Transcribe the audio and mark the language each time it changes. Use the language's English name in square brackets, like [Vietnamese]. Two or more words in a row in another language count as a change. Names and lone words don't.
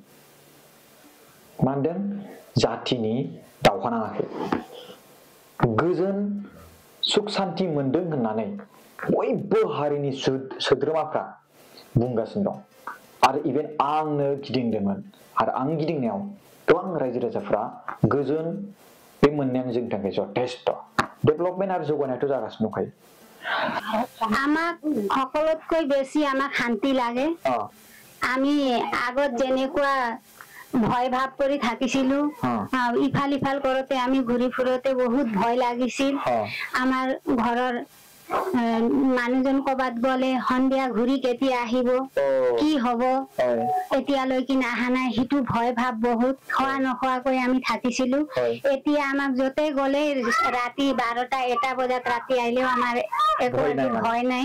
[Bodo] मा होनदों जातिनि दावहा नाङाखै गोजोन सुख सान्ति मोनदों होननानै बयबो हारिनि सोद्रोमाफ्रा बुंगासिनो दं आरो इभेन आंनो गिदिंदोंमोन आरो आं गिदिंनायाव गोबां रायजो राजाफ्रा गोजोन बे मोननायानो जोंनि थाखाय जथेस्थ डेभेलपमेन्ट आरो जौगानायाथ' जागासिनो दंखायो [Assamese] আমাক সকলোতকৈ বেছি আমাক শান্তি লাগে আমি আগত যেনেকুৱা ভয় ভাৱ কৰি থাকিছিলো ইফাল ইফাল কৰোতে আমি ঘূৰি ফুৰোতে বহুত ভয় লাগিছিল আমাৰ ঘৰৰ মানুহজন কবাত গলে সন্ধিয়া ঘূৰি কেতিয়া আহিব কি হব এতিয়ালৈকে অহা নাই সিটো ভয় ভাৱ বহুত খোৱা নোখোৱাকৈ আমি থাকিছিলো এতিয়া আমাক যতে গলে ৰাতি 12টা 1টা বজাত ৰাতি আহিলেও আমাৰ একো ভয় নাই